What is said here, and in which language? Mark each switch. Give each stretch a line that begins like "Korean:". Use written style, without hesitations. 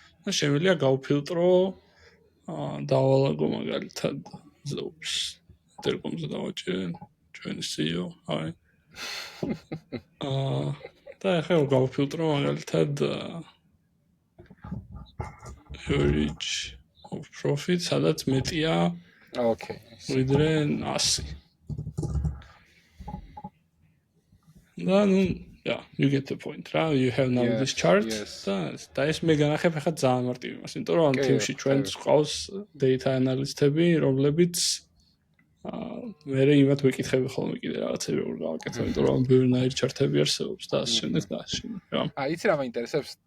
Georgian: და შემიძლია გავფილტრო დავალაგო მაგალითად ზობს ტერკომზე დავაჭერე ჩვენი CEO აი და ახლა გავფილტრო მაგალითად average of profit სადაც მეტია
English: okay
Georgian: ვიდრე 100 და ნუ
English: yeah, you get the point, right? You have now this chart.
Georgian: და ეს მე განახებ ახლა ძალიან მარტივი იმას, იმიტომ რომ ამ თემში ჩვენ გვყავს data analyst-ები, რომლებიც მე იმათ ვეკითხები ხოლმე კიდე რაღაცები როგორ გავაკეთო, იმიტომ რომ ბევრნაირი ჩარტები არსებობს და ასე შემდეგ და ასე შემდეგ, რა. იცი რა მაინტერესებს?